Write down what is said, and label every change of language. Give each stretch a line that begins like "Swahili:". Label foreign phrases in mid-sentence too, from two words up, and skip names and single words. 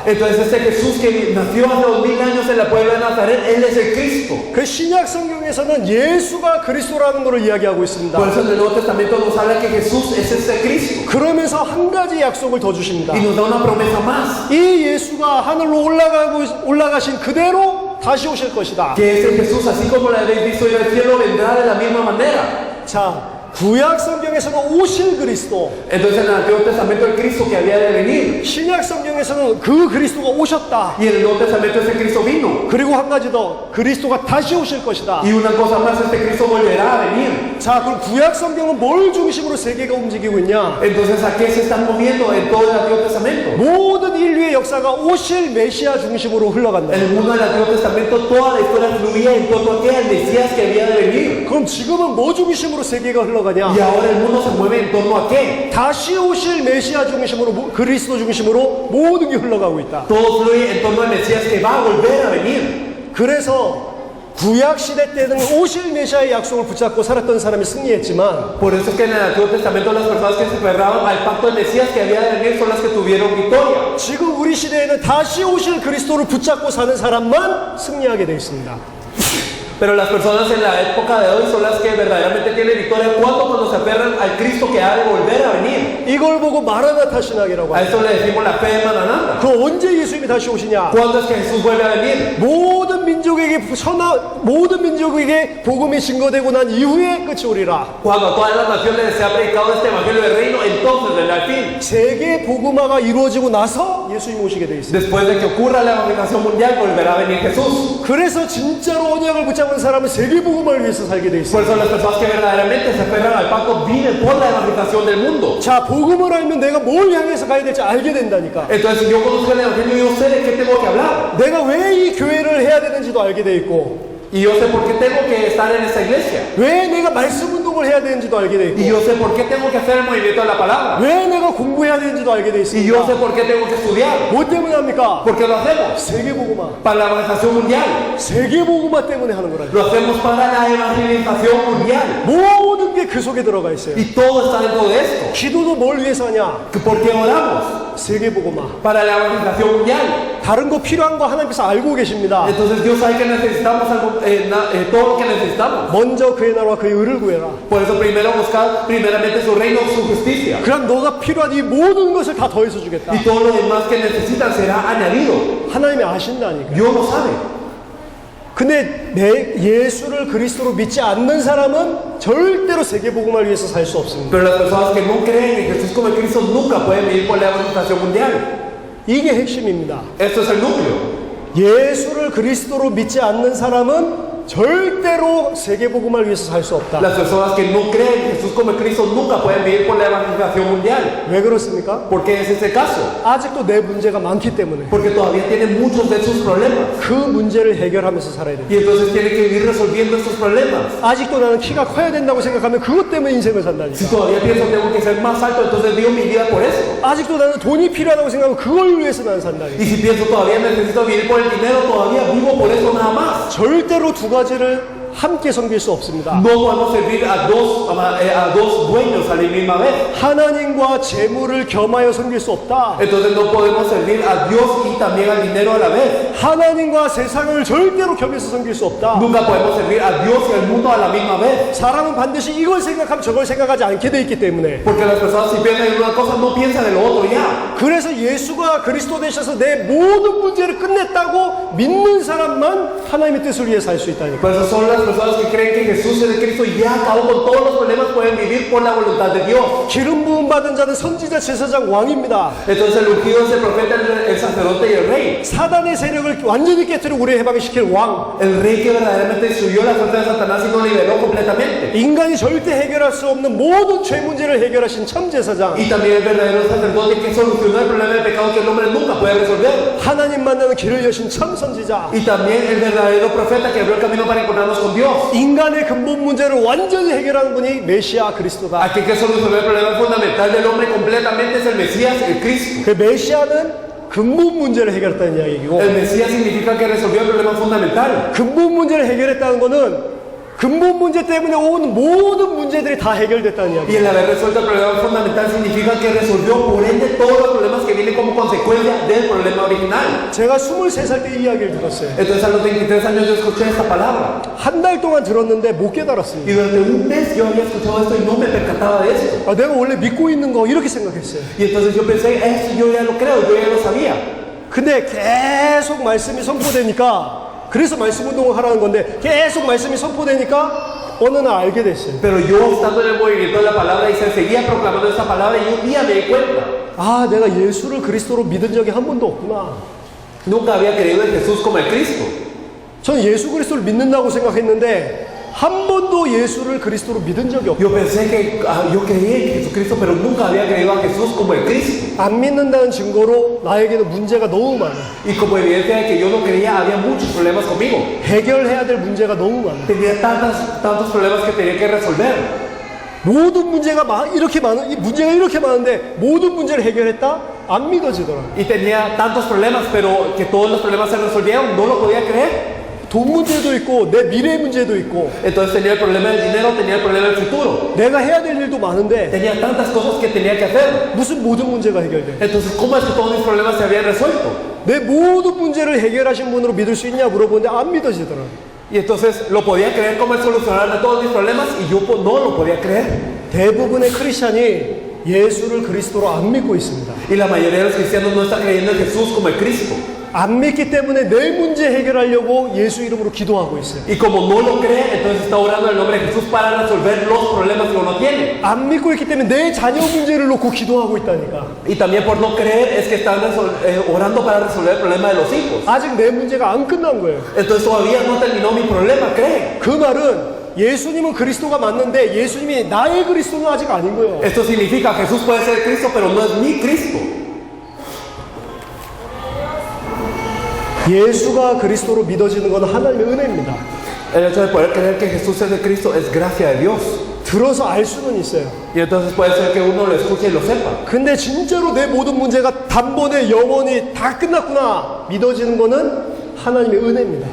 Spanish: Entonces este Jesús que nació hace 2000 años en la puebla de Nazaret, él es el Cristo.
Korean: 그 신약 성경에서는 예수가 그리스도라는 것을 이야기하고 있습니다.
Spanish: Por eso en el Nuevo Testamento nos habla que Jesús es ese Cristo.
Korean: 그러면서 한 가지 약속을 더 주십니다.
Spanish: Y nos da una promesa más.
Korean: 이 예수가 하늘로 올라가신 그대로 다시 오실 것이다.
Spanish: Que ese Jesús, así como lo habéis visto ir al cielo, vendrá de la misma manera.
Korean: 자, 구약 성경에서는 오실 그리스도,
Spanish: Entonces en el Antiguo Testamento el Cristo que había de venir.
Korean: 신약 성경에서는 그 그리스도가 오셨다.
Spanish: Y en el Nuevo Testamento ese Cristo vino.
Korean: 그리고 한 가지 더, 그리스도가 다시 오실 것이다.
Spanish: Y una cosa más, este Cristo volverá a venir.
Korean: 자, 그럼 구약 성경은 뭘 중심으로 세계가 움직이고 있냐?
Spanish: Entonces, ¿a qué se están moviendo en todo el Antiguo Testamento?
Korean: 모든 인류의 역사가 오실 메시아 중심으로 흘러간다.
Spanish: En el mundo del Antiguo Testamento toda la historia fluía en torno a aquel Mesías que había de venir.
Korean: 그럼 지금은 뭐 중심으로 세계가 흘러가냐?
Spanish: Y ahora el mundo se mueve en torno a qué?
Korean: 다시 오실 메시아 중심으로, 그리스도 중심으로 모든 게 흘러가고 있다.
Spanish: Todo fluye en torno al Mesías que va a volver a venir.
Korean: 그래서 구약 시대 때는 오실 메시아의 약속을 붙잡고 살았던 사람이 승리했지만,
Spanish: Por eso es que en el Antiguo Testamento las personas que se aferraban al pacto del Mesías que había de venir son las que tuvieron victoria.
Korean: 지금 우리 시대에는 다시 오실 그리스도를 붙잡고 사는 사람만 승리하게 되어 있습니다.
Spanish: Pero las personas en la época de hoy son las que verdaderamente tienen victoria. Cuando se aferran al Cristo que ha de volver a venir.
Korean: 이걸 보고 마라나타 신학이라고
Spanish: A
Korean: 합니다.
Spanish: eso le decimos la fe de Maranatha.
Korean: 그 언제 예수님이 다시 오시냐?
Spanish: ¿Cuándo es que Jesús vuelve a venir?
Korean: 모든 민족에게 복음이 증거되고 난 이후에 끝이 오리라.
Spanish: Cuando a todas las naciones se ha predicado este evangelio del reino, entonces vendrá el fin.
Korean: 세계 복음화가 이루어지고 나서 예수님 오시게 돼 있습니다.
Spanish: Después de que ocurra la evangelización mundial, volverá a venir Jesús.
Korean: 그래서 진짜로 언약을 붙잡은 사람은 세계 복음을 위해서 살게 돼
Spanish: Por
Korean: 있습니다.
Spanish: eso las personas que verdaderamente se aferran al pacto viven por la evangelización del mundo.
Korean: 자, 복음을 알면 내가 뭘 향해서 가야 될지 알게 된다니까.
Spanish: Entonces, si yo conozco el evangelio, yo sé de qué tengo que hablar.
Korean: 내가 왜 이 교회를 해야 되는지도 알게 돼 있고,
Spanish: Y yo sé por qué tengo que estar en esta iglesia.
Korean: 왜 내가 말씀 운동을 해야 되는지도 알게 돼
Spanish: Y
Korean: 있고,
Spanish: yo sé por qué tengo que hacer el movimiento de la palabra.
Korean: 왜 내가 공부해야 되는지도 알게 돼
Spanish: Y yo sé
Korean: 있습니다.
Spanish: por qué tengo que estudiar.
Korean: 뭐 때문에 합니까?
Spanish: ¿Por qué lo hacemos?
Korean: 세계 복음화.
Spanish: Para la evangelización mundial.
Korean: 세계 복음화 때문에 하는 거라니까.
Spanish: Lo hacemos para la evangelización mundial.
Korean: 모든 게 그 속에 들어가 있어요.
Spanish: Y todo está dentro de esto.
Korean: 기도도 뭘 위해서 하냐?
Spanish: ¿Por qué oramos?
Korean: 세계 복음화.
Spanish: Para la evangelización mundial.
Korean: 다른 거 필요한 거 하나님께서 알고 계십니다.
Spanish: Entonces Dios sabe que necesitamos algo, todo lo que necesitamos.
Korean: 먼저 그의 나라와 그의 의를 구해라.
Spanish: Por eso primero buscar primeramente su reino, su justicia.
Korean: 그럼 너가 필요한 이 모든 것을 다 더해서 주겠다.
Spanish: Y todo lo demás que necesitan será añadido.
Korean: 하나님이 아신다니까.
Spanish: Dios lo sabe.
Korean: 근데 예수를 그리스도로 믿지 않는 사람은 절대로 세계 복음을 위해서 살 수 없습니다.
Spanish: Pero las personas que no creen en Jesús como el Cristo nunca pueden vivir por la evangelización mundial.
Korean: 이게 핵심입니다.
Spanish: Esto es el núcleo.
Korean: 예수를 그리스도로 믿지 않는 사람은 절대로 세계 복음을 위해서 살 수 없다.
Spanish: Las personas que no creen en Jesús como el Cristo nunca pueden vivir por la evangelización mundial.
Korean: 왜 그렇습니까?
Spanish: ¿Por qué es ese caso?
Korean: 아직도 내 문제가 많기 때문에
Spanish: Porque todavía tienen muchos de sus problemas.
Korean: 그 문제를 해결하면서 살아야 됩니다.
Spanish: Y entonces tienen que ir resolviendo estos problemas.
Korean: 아직도 나는 키가 커야 된다고 생각하면 그것 때문에 인생을 산다니까.
Spanish: Si todavía pienso tengo que ser más alto, entonces vivo mi vida por eso.
Korean: 아직도 나는 돈이 필요하다고 생각하면 그걸 위해서 나는 산다니까.
Spanish: Y si pienso todavía necesito vivir por el dinero, todavía vivo por eso nada más.
Korean: 절대로 두 가지를 함께 섬길 수 없습니다.
Spanish: No podemos servir a dos dueños a la misma vez.
Korean: 하나님과 재물을 겸하여 섬길 수 없다.
Spanish: Entonces no podemos servir a Dios y también al dinero a la vez.
Korean: 하나님과 세상을 절대로 겸해서 섬길 수 없다.
Spanish: Nunca podemos servir a Dios y al mundo a la misma vez.
Korean: 사람은 반드시 이걸 생각하면 저걸 생각하지 않게 돼 있기 때문에.
Spanish: Porque las personas si piensan en una cosa no piensan en lo otro ya.
Korean: 그래서 예수가 그리스도 되셔서 내 모든 문제를 끝냈다고 믿는 사람만 하나님의 뜻을 위해 살 수 있다니까.
Spanish: Por eso son las personas que creen que Jesús es el Cristo y ya acabó con todos los problemas, pueden vivir por la voluntad de Dios.
Korean: 기름 부음 받은 자는 선지자, 제사장, 왕입니다.
Spanish: Entonces el ungido es el profeta, el sacerdote y el rey.
Korean: 사단의 세력을 완전히 깨뜨리고 우리를 해방시킬 왕.
Spanish: El rey que verdaderamente destruyó la fuerza de Satanás y nos liberó completamente.
Korean: 인간이 절대 해결할 수 없는 모든 죄 문제를 해결하신 참 제사장.
Spanish: Y también el verdadero sacerdote que solucionó el problema del pecado que el hombre nunca puede resolver.
Korean: 하나님 만나는 길을 여신 참 선지자.
Spanish: Y también el verdadero profeta que abrió el camino para encontrarnos con Dios.
Korean: 인간의 근본 문제를 완전히 해결하는 분이 메시아 그리스도다.
Spanish: Aquí que solucionar el problema fundamental del hombre completamente es el Mesías, el Cristo.
Korean: 그 메시아는 근본 문제를 해결했다는 이야기고,
Spanish: El Mesías significa que resolvió el problema fundamental.
Korean: 근본 문제를 해결했다는 거는 근본 문제 때문에 온 모든 문제들이 다 해결됐다는
Spanish: Y
Korean: 이야기.
Spanish: el haber resuelto el problema fundamental significa que resolvió por ende todos los problemas que vienen como consecuencia del problema original.
Korean: 제가 23살 때 이 이야기를 들었어요.
Spanish: Entonces a los 23 años yo escuché esta palabra.
Korean: 한 달 동안 들었는데 못 깨달았습니다.
Spanish: Y durante un mes yo había escuchado esto y no me percataba de esto.
Korean: 아, 내가 원래 믿고 있는 거 이렇게 생각했어요.
Spanish: Y entonces yo pensé, esto yo ya lo creo, yo ya lo sabía.
Korean: 근데 계속 말씀이 선포되니까, 그래서 말씀 운동을 하라는 건데 계속 말씀이 선포되니까 어느 날 알게 됐어요.
Spanish: Pero yo estando en el movimiento de la palabra y se seguía proclamando esta palabra y un día me di cuenta.
Korean: 아, 내가 예수를 그리스도로 믿은 적이 한 번도 없구나.
Spanish: Nunca había creído en Jesús como el Cristo.
Korean: 전 예수 그리스도를 믿는다고 생각했는데 한 번도 예수를 그리스도로 믿은 적이 없어요.
Spanish: Yo pensé que yo creía en Jesucristo, pero nunca había creído a Jesús como el Cristo.
Korean: 안 믿는다는 증거로 나에게는 문제가 너무 많아.
Spanish: Y como evidencia de que yo no creía, había muchos problemas conmigo.
Korean: 해결해야 될 문제가 너무 많아.
Spanish: Tenía tantos problemas que tenía que resolver.
Korean: 모든 문제가 이렇게 많은, 이 문제가 이렇게 많은데 모든 문제를 해결했다? 안 믿어지더라.
Spanish: Y tenía tantos problemas, pero que todos los problemas se resolvieron, no lo podía creer.
Korean: 돈 문제도 있고 내 미래 문제도 있고
Spanish: Entonces tenía el problema del dinero, tenía el problema del futuro.
Korean: 내가 해야 될 일도 많은데
Spanish: Tenía tantas cosas que tenía que hacer.
Korean: 무슨 모든 문제가 해결돼?
Spanish: Entonces, ¿cómo es que todos mis problemas se habían resuelto?
Korean: 내 모든 문제를 해결하신 분으로 믿을 수 있냐 물어보는데 안 믿어지더라.
Spanish: Y entonces lo podía creer como el solucionador de todos mis problemas y yo no lo podía creer.
Korean: 대부분의 크리스찬이 예수를 그리스도로 안 믿고 있습니다.
Spanish: Y la mayoría de los cristianos no está creyendo en Jesús como el Cristo.
Korean: 안 믿기 때문에 내 문제 해결하려고 예수 이름으로 기도하고 있어요.
Spanish: Y como no lo cree, entonces está orando en el nombre de Jesús para resolver los problemas que uno tiene.
Korean: 안 믿고 있기 때문에 내 자녀 문제를 놓고 기도하고 있다니까.
Spanish: Y también por no creer es que están orando para resolver el problema de los hijos.
Korean: 아직 내 문제가 안 끝난 거예요.
Spanish: Entonces todavía no terminó mi problema, cree.
Korean: 그 말은 예수님은 그리스도가 맞는데 예수님이 나의 그리스도는 아직 아닌 거예요.
Spanish: Esto significa Jesús puede ser Cristo, pero no es mi Cristo.
Korean: 예수가 그리스도로 믿어지는 건 하나님의 은혜입니다.
Spanish: El hecho de poder creer que Jesús es el Cristo es gracia de Dios.
Korean: 들어서 알 수는 있어요.
Spanish: Y entonces puede ser que uno lo escuche y lo sepa.
Korean: 근데 진짜로 내 모든 문제가 단번에 영원히 다 끝났구나 믿어지는 거는 하나님의 은혜입니다.